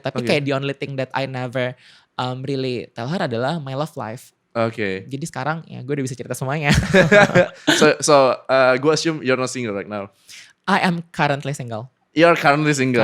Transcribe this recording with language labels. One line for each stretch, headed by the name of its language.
Indonesian: Tapi kayak
English: the only thing that I never really tell her
Indonesian: adalah
English: my love life.
Indonesian: Jadi sekarang ya gue udah bisa cerita semuanya.
English: So
Indonesian: gue
English: assume you're not single right now. I am currently single. You're currently single.